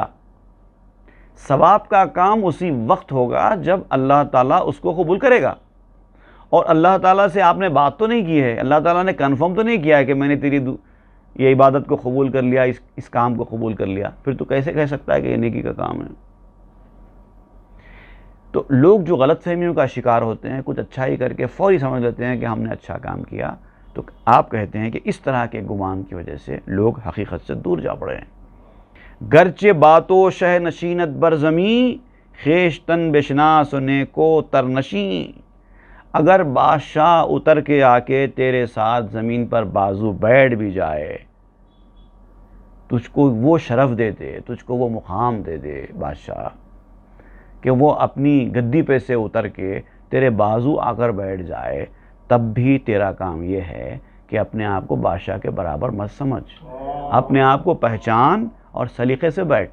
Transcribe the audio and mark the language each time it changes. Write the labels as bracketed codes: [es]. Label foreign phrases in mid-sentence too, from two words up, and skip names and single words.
[ur] ثواب کا کام اسی وقت ہوگا جب اللہ تعالیٰ اس کو قبول کرے گا، اور اللہ تعالیٰ سے آپ نے بات تو نہیں کی ہے، اللہ تعالیٰ نے کنفرم تو نہیں کیا ہے کہ میں نے تیری یہ عبادت کو قبول کر لیا، اس کام کو قبول کر لیا، پھر تو کیسے کہہ سکتا ہے کہ یہ نیکی کا کام ہے؟ تو لوگ جو غلط فہمیوں کا شکار ہوتے ہیں، کچھ اچھائی کر کے فوری سمجھ لیتے ہیں کہ ہم نے اچھا کام کیا، تو آپ کہتے ہیں کہ اس طرح کے گمان کی وجہ سے لوگ حقیقت سے دور جا پڑے ہیں۔ [fa] گرچہ باتو شہ نشینت بر زمیں، خیشتن بشناس و نیکو ترنشیں۔ [ur] اگر بادشاہ اتر کے آ کے تیرے ساتھ زمین پر بازو بیٹھ بھی جائے، تجھ کو وہ شرف دے دے، تجھ کو وہ مقام دے دے بادشاہ کہ وہ اپنی گدی پہ سے اتر کے تیرے بازو آ کر بیٹھ جائے، تب بھی تیرا کام یہ ہے کہ اپنے آپ کو بادشاہ کے برابر مت سمجھ، اپنے آپ کو پہچان اور سلیقے سے بیٹھ۔